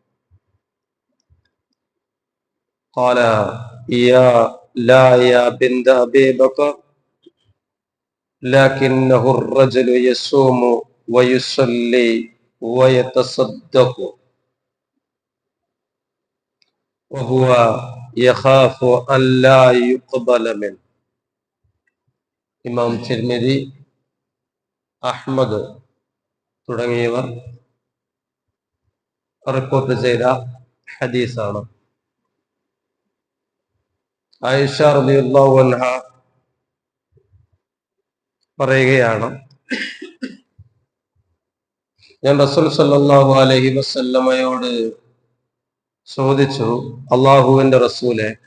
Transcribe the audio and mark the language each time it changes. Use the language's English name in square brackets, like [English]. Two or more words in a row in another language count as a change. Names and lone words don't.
[Arabic] قال لا يا بنت أبي بكر لكنه الرجل يصوم ويصلي ويتصدق وهو يخاف أن لا يقبل منه. [Malayalam] ഇമാം തിർമിദി, അഹ്മദ് തുടങ്ങിയവർ റിപ്പോർട്ട് ചെയ്ത ഹദീസാണ്. ആയിഷ [Arabic] رضي الله عنها [Malayalam] പറയുകയാണ്, ഞാൻ റസൂൽ [Arabic] صلى الله عليه وسلم [Malayalam] ചോദിച്ചു, അള്ളാഹുവിന്റെ റസൂലെ,